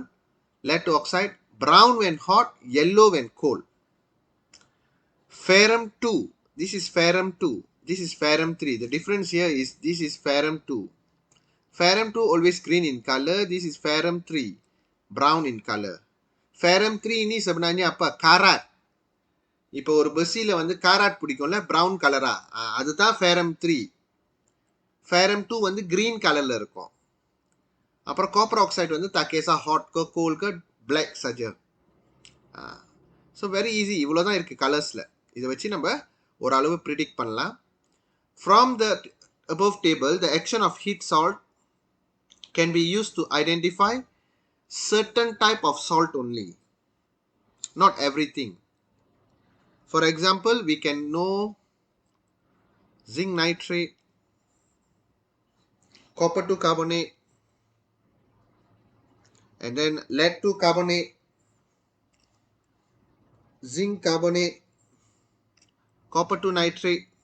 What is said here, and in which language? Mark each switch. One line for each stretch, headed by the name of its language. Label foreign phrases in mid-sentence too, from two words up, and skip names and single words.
English: Lead oxide, brown when hot, yellow when cold. Ferrum 2, this is ferrum 2, this is ferrum 3. The difference here is this is ferrum 2. Ferrum 2 always green in color, this is ferrum 3, brown in color.
Malay: Ferrum 3 ini sebenarnya apa? Karat.
Tamil: இப்போ ஒரு பஸ்ஸில் வந்து காராட் பிடிக்கும்ல,
English: brown color,
Tamil: அதுதான் ஃபேரம் 3. ஃபேரம் 2 வந்து
English: green color
Tamil: இருக்கும். அப்புறம்
English: copper oxide
Tamil: வந்து தக்கேசா ஹாட்கோ கோல்கோ பிளாக் சஜர்.
English: so very easy,
Tamil: இவ்வளோ தான் இருக்குது கலர்ஸில். இதை வச்சு நம்ம ஓரளவு ப்ரிடிக்ட் பண்ணலாம்.
English: from the above table, the action of heat salt can be used to identify certain type of salt only, not everything. For example, we can know zinc nitrate, copper 2 carbonate, and then lead 2 carbonate, zinc carbonate, copper 2 nitrate.